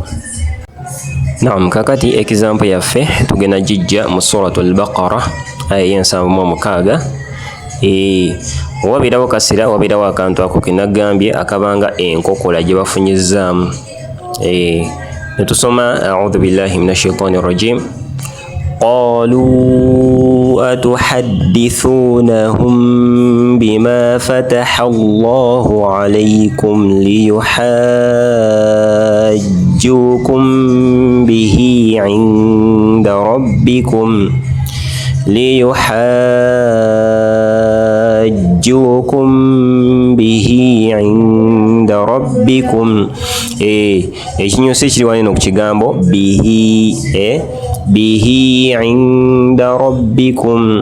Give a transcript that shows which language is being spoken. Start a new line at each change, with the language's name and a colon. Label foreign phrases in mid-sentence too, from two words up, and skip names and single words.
Ganda: Naam, kakati example yaffe tugenda jijja mu suratul Baqara aya 76. Wabirawo kasira wabirawo akantu ako kenagambye akabanga enkokola gye bafunyizaamu.
Arabic: Netusoma أعوذ بالله من الشيطان الرجيم. قالوا أتحدثونهم بما فتح الله عليكم ليحاجوكم به عند ربكم
Ganda: ekinyusi kiri wano ku kigambo
Arabic: به عند ربكم.